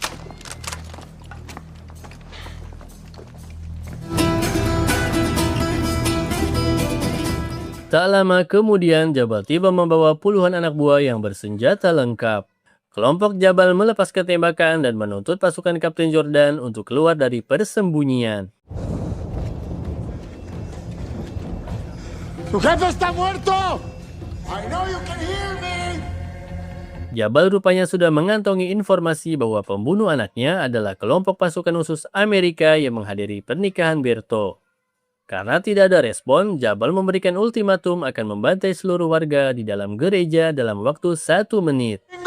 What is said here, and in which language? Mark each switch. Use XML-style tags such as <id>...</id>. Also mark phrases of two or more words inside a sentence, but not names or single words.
<id>Tak lama kemudian, Jabal tiba membawa puluhan anak buah yang bersenjata lengkap. Kelompok Jabal melepaskan tembakan dan menuntut pasukan Kapten Jordan untuk keluar dari persembunyian.</id> <es>¡Tu jefe está muerto!</es> <en>I know you can hear me!</en> <id>Jabal rupanya sudah mengantongi informasi bahwa pembunuh anaknya adalah kelompok pasukan khusus Amerika yang menghadiri pernikahan Berto. Karena tidak ada respon, Jabal memberikan ultimatum akan membantai seluruh warga di dalam gereja dalam waktu 1 menit.</id>